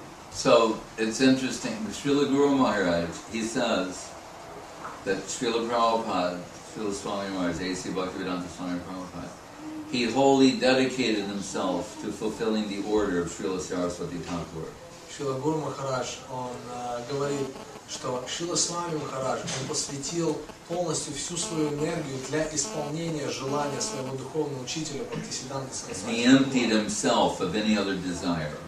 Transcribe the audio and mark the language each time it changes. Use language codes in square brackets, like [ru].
[en] So it's interesting. Srila Guru Maharaj, he says that Srila Prabhupada, Srila Swami Maharaj, A.C. Bhaktivedanta Swami Prabhupada, he wholly dedicated himself to fulfilling the order of Srila Saraswati Thakur. [ru] Шрила Гуру Махарадж, он говорит, что Шрила Свами Махарадж, он посвятил полностью всю свою энергию для исполнения желания своего духовного учителя Бхактисиддханты Сарасвати. [en] He emptied himself of any other desire.